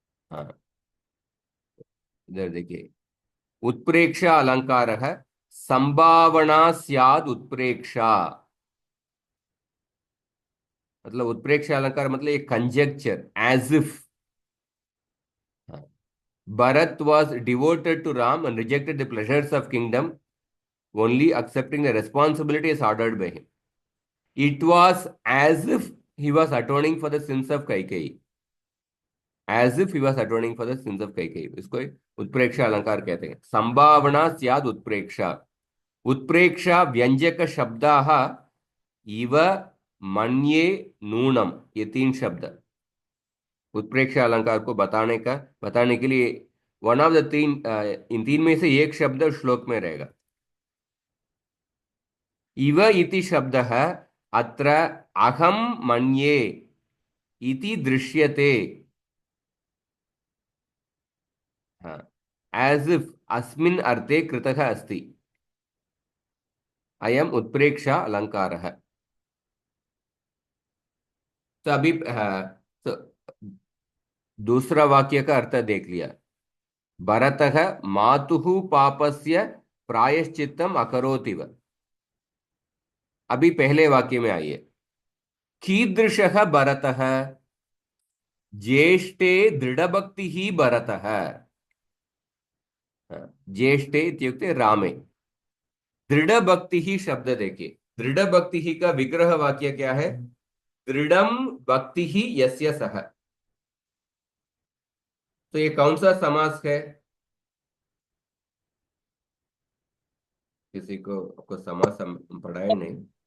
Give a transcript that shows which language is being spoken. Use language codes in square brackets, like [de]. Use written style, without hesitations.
[hi] हाँ, इधर देखिए, उत्प्रेक्षा अलंकार है [sa] संभावना स्याद उत्प्रेक्षा। [hi] मतलब उत्प्रेक्षा अलंकार मतलब एक conjuncture, [en] As if. Bharat was devoted to Ram and rejected the pleasures of kingdom, only accepting the responsibilities ordered by him. It was as if he was atoning for the sins of Kaikeyi. As if he was atoning for the sins of Kaikeyi. [hi] इसको उत्प्रेक्षा अलंकार कहते हैं। [sa] संभावना स्याद उत्प्रेक्षा। उत्प्रेक्षा व्यंजक शब्दाः इव, मन्ये, नूनम, [hi] ये तीन शब्द उत्प्रेक्षा अलंकार को बताने के लिए [en] one of the [hi] तीन, इन तीन में से एक शब्द श्लोक में रहेगा। [sa] इव इति शब्दः अत्र अहम मन्ये इति दृश्यते। हाँ, [en] as if [sa] अस्मिन् अर्थे कृतः अस्ति। अयम उत्प्रेक्षा अलंकारः। [hi] तो अभी तो दूसरा वाक्य का अर्थ देख लिया। [sa] भरतः मातुः पापस्य प्रायश्चित्तम अकरोतिव। [hi] अभी पहले वाक्य में आइए। [sa] कीदृशः भरतः, ज्येष्ठे दृढ़भक्तिः भरतः। ज्येष्ठे इत्युक्ते रामे। [hi] दृढ़भक्तिः शब्द देखिए, दृढ़भक्तिः का विग्रह वाक्य क्या है? [sa] दृढ़म भक्तिः यस्य सः। [hi] तो ये कौन सा समास है? किसी को समास हम पढ़ाए नहीं।